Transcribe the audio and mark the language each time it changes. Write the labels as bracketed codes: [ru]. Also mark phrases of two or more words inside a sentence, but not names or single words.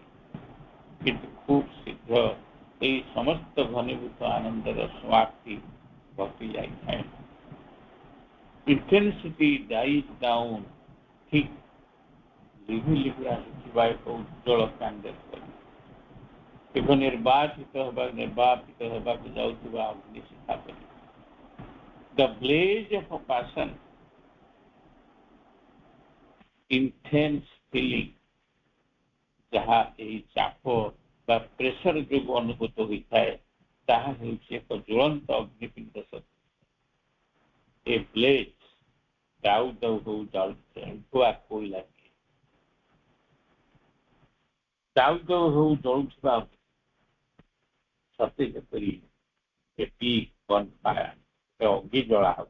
[or] କିନ୍ତୁ ଖୁବ୍ ଶୀଘ୍ର ଏହି ସମସ୍ତ ଘନୀଭୂତ ଆନନ୍ଦର ସମାପ୍ତି ଘଟି ଯାଇଥାଏ। [en] intensity dies down [or] ଠିକ୍ ଲିଭି ଆସୁଥିବା ଏକ ଉଜ୍ଜଳ କ୍ୟାଣ୍ଡେଲ ପରି। ଏକ ନିର୍ବାପିତ ହେବାକୁ ଯାଉଥିବା ଅଗ୍ନିଶିଖା ପରି। [en] The blaze of a passion, intense feeling, [or] ଯାହା ଏହି ଚାପ ବା ପ୍ରେସର ଯୋଗୁଁ ଅନୁଭୂତ ହୋଇଥାଏ ତାହା ହେଉଛି ଏକ ଜ୍ୱଳନ୍ତ ଅଗ୍ନିପିଣ୍ଡ ସଦୃଶ। [en] a blaze [or] ଦାଉ ଦାଉ ହଉ ଜଳୁଥିବା କୋଇଲା, ଦାଉ ଦାଉ ହଉ ଜଳୁଥିବା ସତେ ଯେପରି ଅଗ୍ନି ଜଳା ହଉଛି।